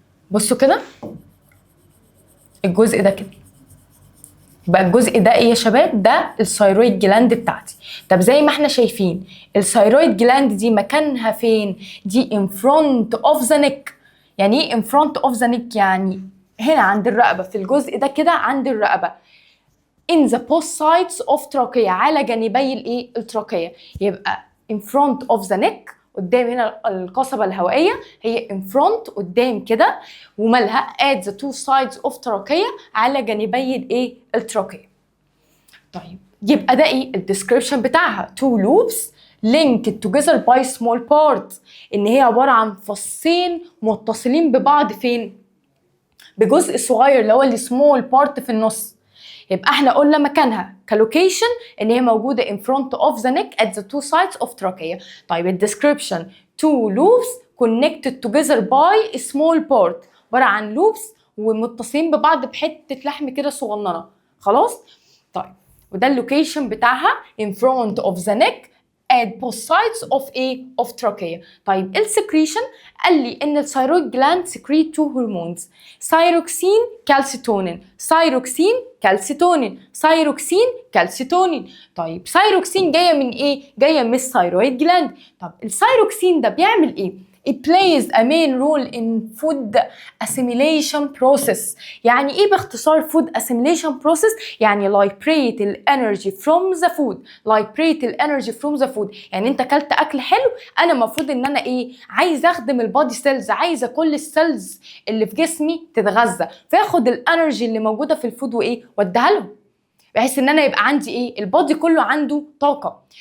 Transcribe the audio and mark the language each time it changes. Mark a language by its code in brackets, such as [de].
[ar] بصوا كده الجزء ده كده، يبقى الجزء ده ايه يا شباب؟ ده الثايرويد جلاند بتاعتي. طب زي ما احنا شايفين الثايرويد جلاند دي مكانها فين؟ دي [en] in front of the neck. [ar] يعني ايه [en] in front of the neck؟ [ar] يعني هنا عند الرقبه، في الجزء ده كده عند الرقبه. [en] in the both sides of trachea، [ar] على جانبي التراكيه. يبقى [en] in front of the neck، [ar] قدام هنا القصبة الهوائية، هي in front قدام كده، ومالها [en] at the two sides of trachea، [ar] على جانبي التراكيه. طيب يبقى ده الديسكريبشن بتاعها [en] two loops linked together by small part، [ar] ان هي عبارة عن فصين متصلين ببعض فين؟ بجزء صغير اللي هو السمول بارت في النص. يبقى احنا قلنا مكانها كلوكيشن ان هي موجوده [en] in front of the neck at the two sides of trachea. [ar] طيب الديسكريبشن [en] two loops connected together by a small part، [ar] عباره عن لوبس ومتصلين ببعض بحته لحم كده صغننه. خلاص؟ طيب وده اللوكيشن بتاعها [en] in front of the neck at both sides of trachea. [ar] طيب السكريشن قال لي ان الثايرويد جلاند [en] secrete two hormones [ar] ثايروكسين كالسيتونين، ثايروكسين كالسيتونين، ثايروكسين كالسيتونين. طيب ثايروكسين جايه من ايه؟ جايه من الثايرويد جلاند. طب الثايروكسين ده بيعمل ايه؟ [en] It plays a main role in food assimilation process. [ar] يعني ايه باختصار [en] food assimilation process؟ يعني liberate the energy from the food. liberate the energy from the food [ar] يعني انت اكلت اكل حلو، انا المفروض ان انا عايزه اخدم البادي سيلز، عايزه كل السيلز اللي في جسمي تتغذى، فاخد الانرجي اللي موجوده في الفود واديها لهم، بحيث ان انا يبقى عندي البادي كله عنده طاقه.